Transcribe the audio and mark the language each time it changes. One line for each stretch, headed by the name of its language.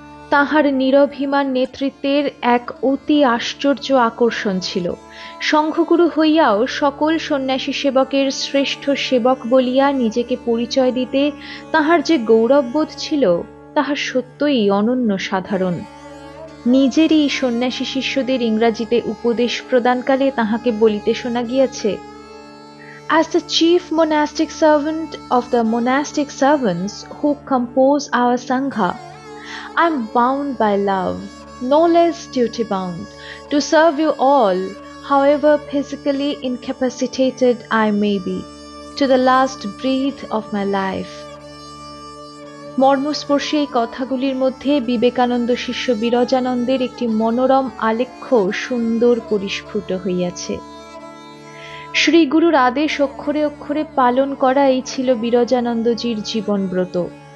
Bangla: তাঁহার নিরভিমান নেতৃত্বের এক অতি আশ্চর্য আকর্ষণ ছিল। সংঘগুরু হইয়াও সকল সন্ন্যাসী সেবকের শ্রেষ্ঠ সেবক বলিয়া নিজেকে পরিচয় দিতে তাঁহার যে গৌরববোধ ছিল, তাহা সত্যই অনন্য সাধারণ। নিজেরই সন্ন্যাসী শিষ্যদের ইংরাজিতে উপদেশ প্রদানকালে তাহাকে বলিতে শোনা গিয়াছে,
English: As the chief monastic servant of the monastic servants who compose our Sangha, I am bound by love, no less duty bound, to serve you all, however physically incapacitated I may be, to the last breath of my life.
Bangla: মর্মস্পর্শী এই কথাগুলির মধ্যে বিবেকানন্দ শিষ্য বিরজানন্দের একটি মনোরম আলেখ্য সুন্দর পরিস্ফুট হইয়াছে। শ্রীগুরুর আদেশ অক্ষরে অক্ষরে পালন করাই ছিল বিরজানন্দজির জীবনব্রত।